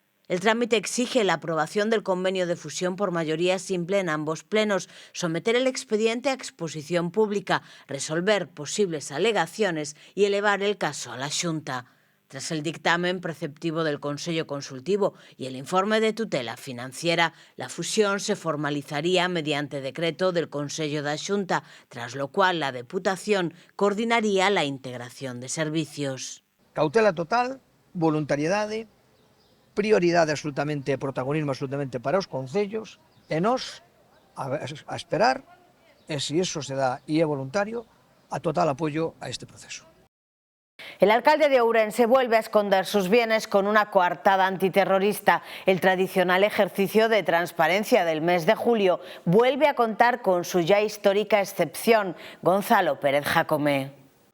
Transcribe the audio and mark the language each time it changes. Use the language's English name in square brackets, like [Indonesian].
[Spanish] El trámite exige la aprobación del convenio de fusión por mayoría simple en ambos plenos, someter el expediente a exposición pública, resolver posibles alegaciones y elevar el caso a la Xunta. Tras el dictamen preceptivo del Consello Consultivo y el informe de tutela financiera, la fusión se formalizaría mediante decreto del Consello da Xunta, tras lo cual la Deputación coordinaría la integración de servicios. [Galician] Cautela total, voluntariedade, prioridade absolutamente, protagonismo absolutamente para os concellos, e nós a esperar, e se iso se dá e é voluntario, a total apoio a este proceso. [Spanish] El alcalde de Ourense vuelve a esconder sus bienes con una coartada antiterrorista. El tradicional ejercicio de transparencia del mes de julio vuelve a contar con su ya histórica excepción. Gonzalo Pérez Jacome.